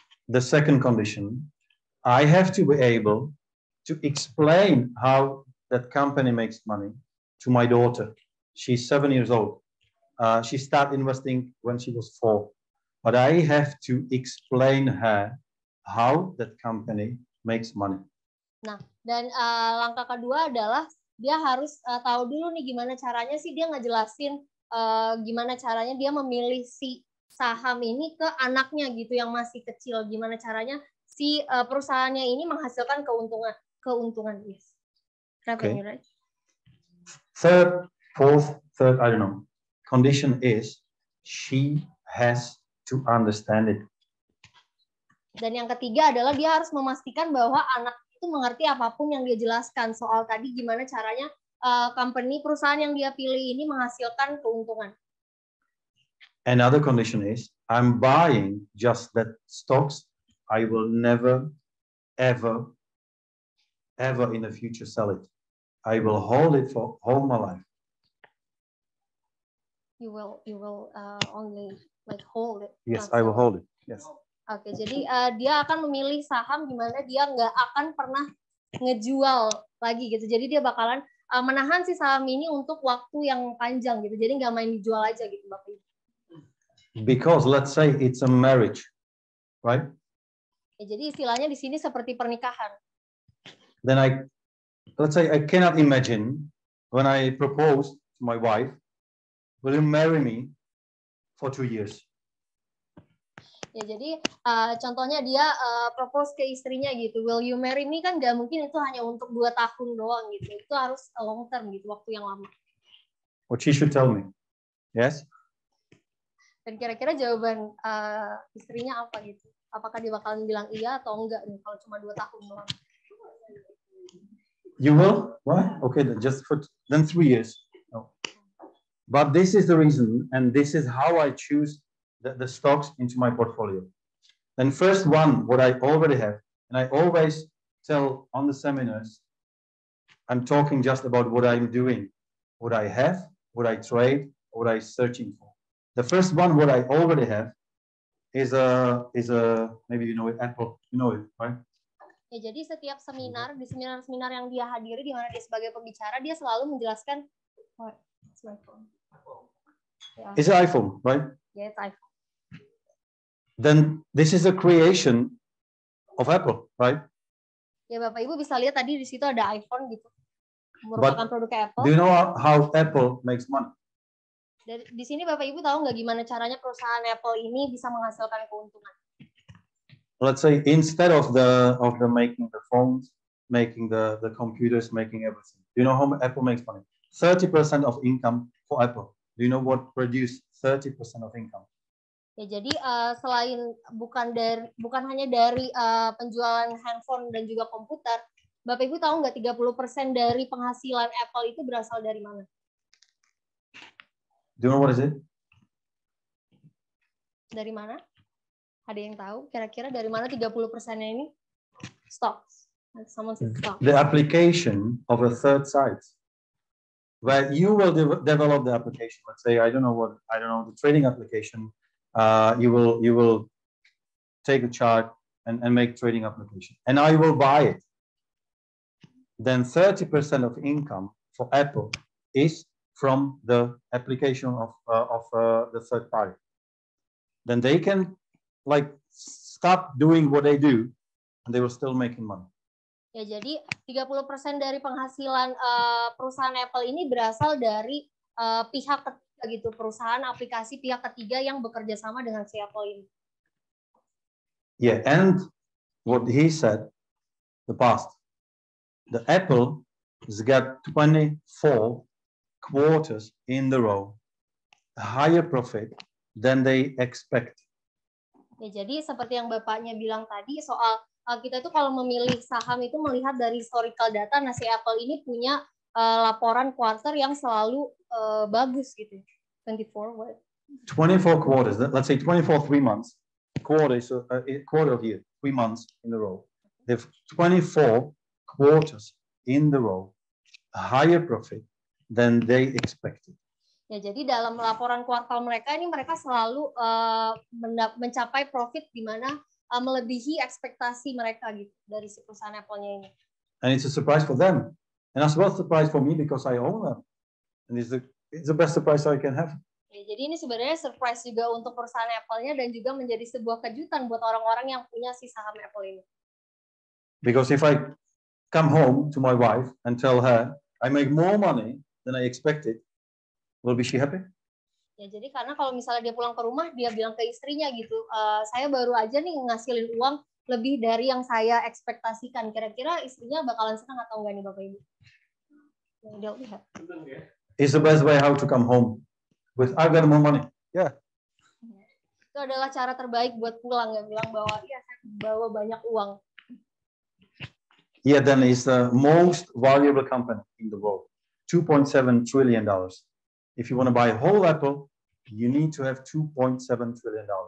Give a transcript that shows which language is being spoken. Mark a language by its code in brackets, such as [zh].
[en] The second condition, I have to be able to explain how that company makes money to my daughter. She's 7 years old. She started investing when she was 4. But I have to explain her how that company makes money. [id] Nah, dan langkah kedua adalah dia harus tahu dulu nih gimana caranya sih dia ngejelasin gimana caranya dia memilih si saham ini ke anaknya gitu yang masih kecil. Gimana caranya si perusahaannya ini menghasilkan keuntungan. [en] Yes. Revenue, right? Fourth, I don't know. Condition is she has to understand it. [id] Dan yang ketiga adalah dia harus memastikan bahwa anak itu mengerti apapun yang dia jelaskan soal tadi gimana caranya perusahaan yang dia pilih ini menghasilkan keuntungan. [en] Another condition is I'm buying just that stocks. I will never, ever in the future sell it. I will hold it for all my life. You will only like hold it. Yes, I will hold it. Yes. [id] Oke, jadi dia akan memilih saham di mana dia nggak akan pernah ngejual lagi gitu. Jadi dia bakalan menahan si saham ini untuk waktu yang panjang gitu. Jadi nggak main dijual aja gitu, Bapak Ibu. [en] Because let's say it's a marriage, right? [id] Ya, jadi istilahnya di sini seperti pernikahan. [en] Then let's say I cannot imagine when I propose to my wife, will you marry me for 2 years? [id] Ya, jadi contohnya dia propose ke istrinya gitu, [en] will you marry me, [id] kan nggak mungkin itu hanya untuk 2 tahun doang gitu, itu harus long term gitu, waktu yang lama. [en] What she should tell me, yes? [id] Dan kira-kira jawaban istrinya apa gitu? Apakah dia bakalan bilang iya atau enggak nih kalau cuma 2 tahun doang? [en] You will? What? Okay, then 3 years. No. But this is the reason, and this is how I choose the stocks into my portfolio. Then first one, what I already have, and I always tell on the seminars, I'm talking just about what I'm doing, what I have, what I trade, what I'm searching for. The first one, what I already have, is a maybe you know it, Apple, you know it, right? [id] Ya, jadi setiap seminar, di seminar-seminar yang dia hadiri, di mana dia sebagai pembicara, dia selalu menjelaskan, [en] what? It's my phone. Yeah. It's an iPhone, right? Yeah, it's iPhone. then this is a creation of Apple, right? [id] Ya Bapak Ibu bisa lihat tadi di situ ada iPhone gitu, merupakan produk Apple. [en] Do you know how Apple makes money? [id] Di sini Bapak Ibu tahu nggak gimana caranya perusahaan Apple ini bisa menghasilkan keuntungan? [en] Let's say instead of the making the phones, making the computers, making everything. Do you know how Apple makes money? 30% of income for Apple. Do you know what produce 30% of income? [id] Ya jadi selain bukan hanya dari penjualan handphone dan juga komputer, Bapak Ibu tahu nggak 30% dari penghasilan Apple itu berasal dari mana? [en] Do you know what is it? [id] Dari mana? Ada yang tahu kira-kira dari mana 30%-nya ini? [en] Stocks. Someone said stocks. The application of a third site, where you will develop the application. Let's say I don't know the trading application. You will take a chart and make trading application, and I will buy it. Then 30% of income for Apple is from the application of the third party. Then they can stop doing what they do, and they will still making money. [id] Ya, jadi 30% dari penghasilan perusahaan Apple ini berasal dari pihak ketiga gitu, perusahaan aplikasi pihak ketiga yang bekerja sama dengan si Apple ini. [en] Yeah, and what he said, the past, the Apple has got 24 quarters in the row, a higher profit than they expect. [id] Ya, jadi seperti yang Bapaknya bilang tadi soal kita itu kalau memilih saham itu melihat dari historical data, nah si Apple ini punya laporan quarter yang selalu bagus gitu. [en] 24 what? 24 quarters, let's say 24 3 months, quarter of year, 3 months in a row. They have 24 quarters in the row, a higher profit than they expected. [id] Ya, jadi dalam laporan kuartal mereka ini mereka selalu mencapai profit di mana melebihi ekspektasi mereka gitu dari si perusahaan Apple-nya ini. [en] And it's a surprise for them, and as well surprise for me because I own them, and it's the best surprise I can have. [id] Ya, jadi ini sebenarnya surprise juga untuk perusahaan Apple-nya dan juga menjadi sebuah kejutan buat orang-orang yang punya si saham Apple ini. [en] Because if I come home to my wife and tell her I make more money than I expected, will be she happy? [id] Ya, jadi karena kalau misalnya dia pulang ke rumah, dia bilang ke istrinya gitu, saya baru aja nih ngasilin uang lebih dari yang saya ekspektasikan. Kira-kira istrinya bakalan senang atau enggak nih Bapak Ibu? Dia lihat. [en] It's the best way how to come home with I got more money. Yeah. [id] Itu adalah cara terbaik buat pulang, nggak bilang bahwa iya saya bawa banyak uang. [en] Yeah, then it's the most valuable company in the world, $2.7 trillion. If you want to buy a whole Apple, you need to have $2.7 trillion.